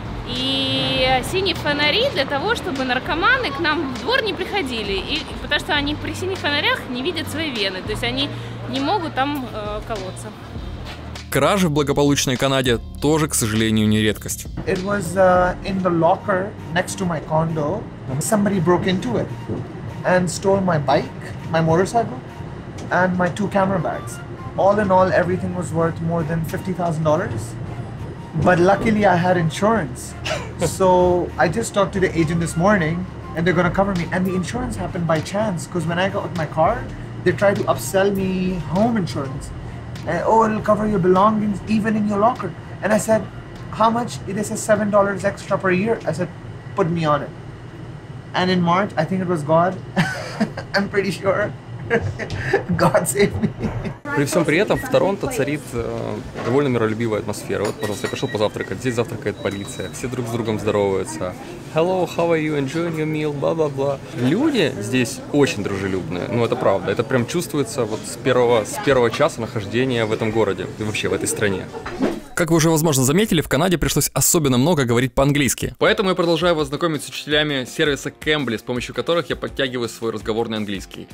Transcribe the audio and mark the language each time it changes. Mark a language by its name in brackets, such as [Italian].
[Russian] И синие фонари для того, чтобы наркоманы к нам в двор не приходили. И потому что они при синих фонарях не видят свои вены. То есть они не могут там колоться. Кражи в благополучной Канаде тоже, к сожалению, не редкость. [English] It was in the locker next to my condo. Somebody broke into it and stole my bike, my motorcycle, and my 2 camera bags. All in all, everything was worth more than $50,000. But luckily I had insurance. So I just talked to the agent this morning and they're gonna cover me. And the insurance happened by chance because when I got with my car, they tried to upsell me home insurance. And, oh, it'll cover your belongings even in your locker. And I said, how much? It is $7 extra per year. I said, put me on it. And in March, I think it was God. I'm pretty sure. God save me. [Russian] При всем при этом в Торонто царит довольно миролюбивая атмосфера. Вот, пожалуйста, я пришел позавтракать, здесь завтракает полиция, все друг с другом здороваются. [English] Hello, how are you, enjoying your meal, [Russian] бла-бла-бла. Люди здесь очень дружелюбные, это правда. Это прям чувствуется вот с первого часа нахождения в этом городе и вообще в этой стране. Как вы уже, возможно, заметили, в Канаде пришлось особенно много говорить по-английски. Поэтому я продолжаю вас знакомить с учителями сервиса Cambly, с помощью которых я подтягиваю свой разговорный английский.